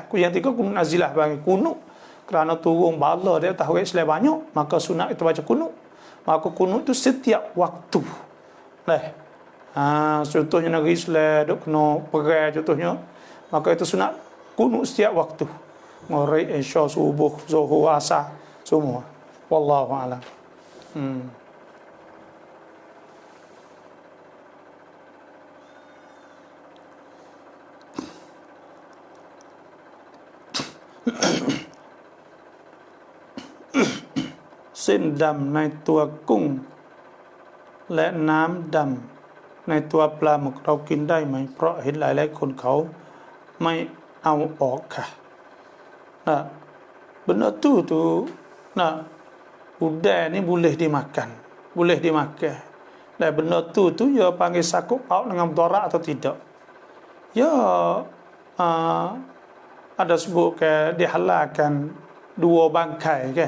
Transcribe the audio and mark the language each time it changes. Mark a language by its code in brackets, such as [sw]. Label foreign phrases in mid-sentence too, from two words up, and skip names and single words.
[ms] Yang tiga kunut nazilah, bagi kunut kerana turun bala dia tahu Islam banyak, maka sunat kita baca kunut. Maka kunut itu setiap waktu. Contohnya negeri Islam duk kena perang contohnya, maka itu sunat kunut setiap waktu. Maghrib, isya, subuh, zuhur, asar, semua. [ar] والله أعلم. [th] สิ้นดำในตัวกุ้งและน้ำดำในตัวปลาหมึกเรากินได้ไหมเพราะเห็นหลายๆคนเขาไม่เอาออกค่ะ [ms] benda tu udang ni boleh dimakan dan benda tu ya panggil sakut paut dengan mudarat atau tidak. Ya ada sebut ke dihalalkan dua bangkai ke.